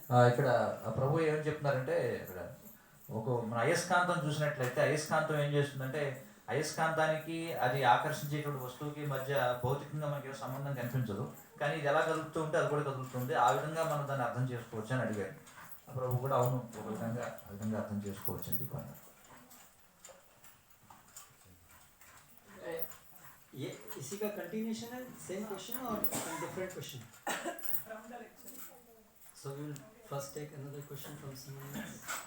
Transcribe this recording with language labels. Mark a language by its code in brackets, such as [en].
[te] ఇక్కడ ఆ ప్రభు ఏం చెప్తున్నారంటే, ఇక్కడ మన అయస్కాంతం చూసినట్లయితే అయస్కాంతం ఏం చేస్తుందంటే, అయస్కాంతానికి అది ఆకర్షించేటువంటి వస్తువుకి మధ్య భౌతికంగా మనకి ఏం సంబంధం కనిపించదు, కానీ ఇది ఎలా కదులుతూ ఉంటే అది కూడా కదులుతుంది. ఆ విధంగా మనం దాన్ని అర్థం చేసుకోవచ్చు అని అడిగారు. ఆ ప్రభు కూడా అవును, ఒక విధంగా ఆ విధంగా అర్థం చేసుకోవచ్చు అని చెప్పాను. [hi] ये इसी का कंटिन्यूशन है, सेम क्वेश्चन और different question. [en] From the lecture. So we will first take another question from someone else.